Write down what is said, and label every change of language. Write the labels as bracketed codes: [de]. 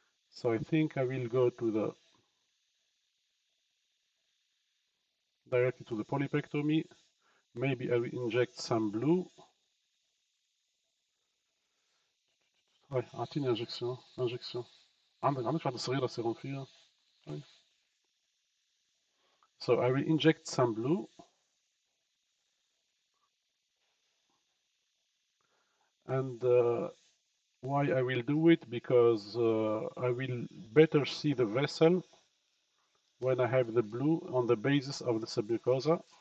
[en] So I think I will go to the directly to the polypectomy. Maybe I will inject some blue. [fr] Ouais, anti-injection, injection. [ar] عندك واحدة صغيرة سيروم فيها. [en] So I will inject some blue. And why I will do it? Because I will better see the vessel when I have the blue on the basis of the submucosa.